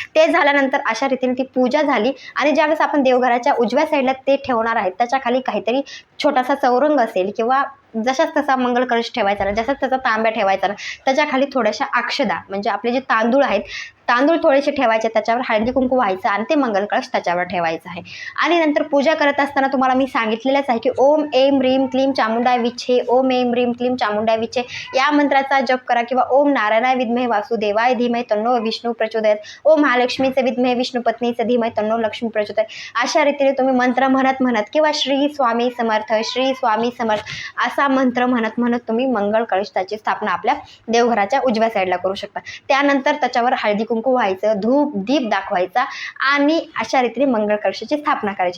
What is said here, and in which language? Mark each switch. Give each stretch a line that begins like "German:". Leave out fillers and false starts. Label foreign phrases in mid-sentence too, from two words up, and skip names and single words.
Marathi: ते झाल्यानंतर अशा रीतीने ती पूजा झाली. आणि ज्यावेळेस आपण देवघराच्या उजव्या साईडला ते ठेवणार आहेत त्याच्या खाली काहीतरी छोटासा चौरंग असेल किंवा जशाच तसा मंगळ कळश ठेवायचा ना, जसाच त्याचा तांब्या ठेवायचा ना, त्याच्या खाली थोड्याशा अक्षदा म्हणजे आपले जे तांदूळ आहेत तांदूळ थोडेसे ठेवायचे, त्याच्यावर हळदी कुंकू व्हायचं आणि ते मंगल कळश त्याच्यावर ठेवायचं आहे. आणि नंतर पूजा करत असताना तुम्हाला मी सांगितलेलंच आहे की
Sanskrit: ओम ऐं ह्रीं क्लीं चामुंडाय विच्चे, ओम ऐं ह्रीं क्लीं चामुंडाय विच्चे
Marathi: या मंत्राचा जप करा, किंवा
Sanskrit: ओम नारायणाय विद्महे वासुदेवाय धीमहि तन्नो विष्णू प्रचोदयात, ओम महालक्ष्मीचे विद्महे विष्णू पत्नीचे धीमहि तन्नो लक्ष्मी प्रचोदयात,
Marathi: अशा रीतीने तुम्ही मंत्र म्हणत किंवा श्री स्वामी समर्थ, श्री स्वामी समर्थ असा मंत्र म्हणत तुम्ही मंगळ कळशाची स्थापना आपल्या देवघराच्या उजव्या साईडला करू शकता. त्यानंतर त्याच्यावर हळदी कुंकू व्हायचं, धूप दीप दाखवायचा आणि अशा रीतीने मंगळ कळशाची स्थापना करायची.